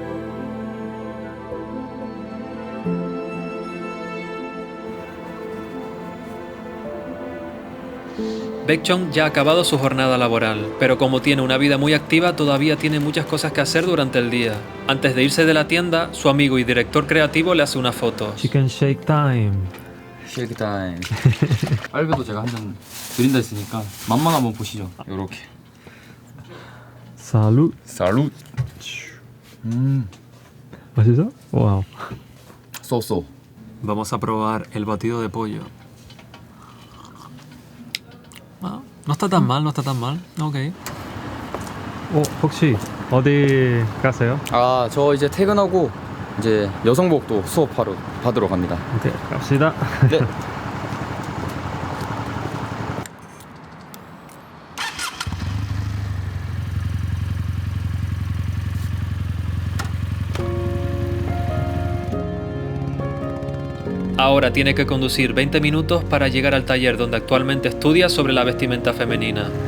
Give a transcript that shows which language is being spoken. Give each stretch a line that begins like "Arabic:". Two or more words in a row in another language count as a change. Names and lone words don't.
Spanish: Baekjeon ya ha acabado su jornada laboral, pero como tiene una vida muy activa, todavía tiene muchas cosas que hacer durante el día. Antes de irse de la tienda, su amigo y director creativo le hace una foto.
Korean: 치킨 쉐이크 타임. 쉐이크 타임. 알베도 제가 한 잔 드린다 했으니까 맛만 한번 보시죠. 요렇게. 살루. 살루.
Spanish: ¿Has eso? Wow. 쏘. Vamos a probar el batido de pollo. Ah, no está tan mal, no está tan mal. Ok.
Korean: 혹시 어디 가세요? 아, 저 이제 퇴근하고 이제 여성복도 수업하러 받으러 갑니다. 네, 갑시다. 네.
Spanish: Ahora tiene que conducir 20 minutos para llegar al taller donde actualmente estudia sobre la vestimenta femenina.